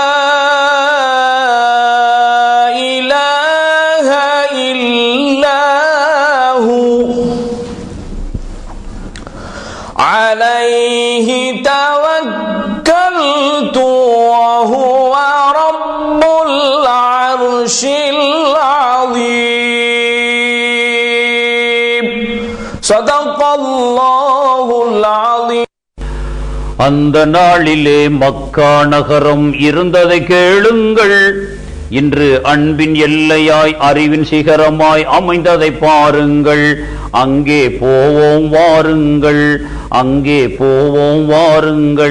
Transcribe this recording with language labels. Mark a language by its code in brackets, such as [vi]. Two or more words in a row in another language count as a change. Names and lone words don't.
[ar] إله إلا هو عليه توكلت وهو رب العرش العظيم. صدق الله العظيم. [ta] அந்த நாளிலே மக்கா நகரம் இருந்ததை கேளுங்கள். இன்று அன்பின் எல்லையாய் அறிவின் சிகரமாய் அமைந்ததை பாருங்கள். அங்கே போவோம் வாருங்கள், அங்கே போவோம் வாருங்கள்.